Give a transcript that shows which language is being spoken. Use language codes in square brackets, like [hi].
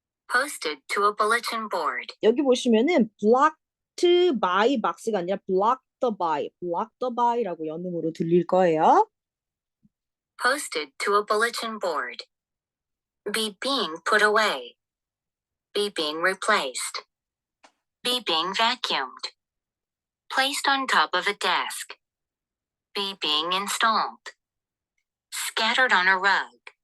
[en] Posted to a bulletin board. [ko] 여기 보시면은 [en] blocked by box [ko] 가 아니라 [en] blocked by [ko] 라고 연음으로 들릴 거예요. [en] Posted to a bulletin board. Be being put away. Be being replaced. Be being vacuumed. Placed on top of a desk. Be being installed. Scattered on a rug.